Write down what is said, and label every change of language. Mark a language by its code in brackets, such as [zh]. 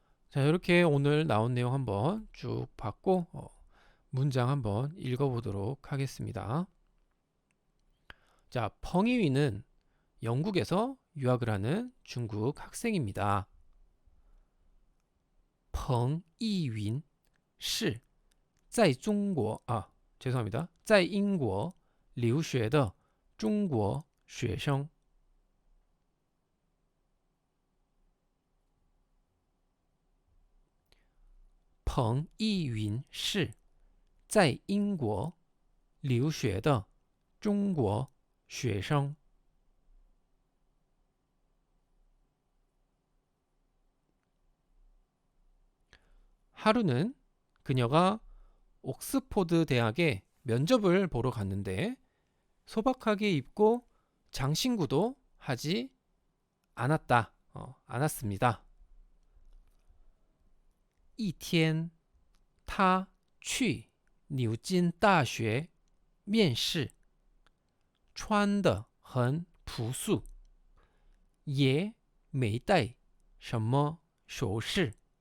[ko] 자, 이렇게 오늘 나온 내용 한번 쭉 봤고 문장 한번 읽어보도록 하겠습니다. 자, 펑이위는 영국에서 유학을 하는 중국 학생입니다. [zh] 펑이윈 是在中国 [ko] 죄송합니다. [zh] 在英国留学的中国学生. 펑이윈 是在英国留学的中国学生. [ko] 하루는 그녀가 옥스포드 대학에 면접을 보러 갔는데 소박하게 입고 장신구도 하지 않았습니다. [zh] 一天他去牛津大学面试穿得很朴素也没带什么首饰